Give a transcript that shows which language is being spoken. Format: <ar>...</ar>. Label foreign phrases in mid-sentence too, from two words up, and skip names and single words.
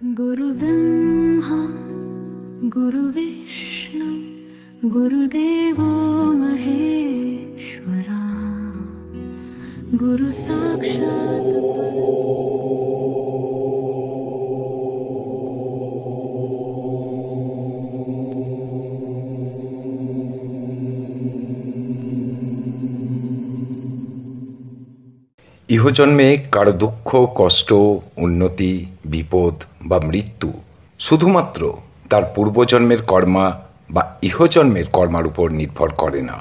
<sa>गुरु ब्रह्मा गुरु विष्णु गुरुदेवो महेश्वरा गुरु साक्षात्</sa> <bn>ইহজন্মে কারো দুঃখ কষ্ট উন্নতি বিপদ বা মৃত্যু শুধুমাত্র তার পূর্বজন্মের কর্মা বা ইহজন্মের কর্মার উপর নির্ভর করে না।</bn>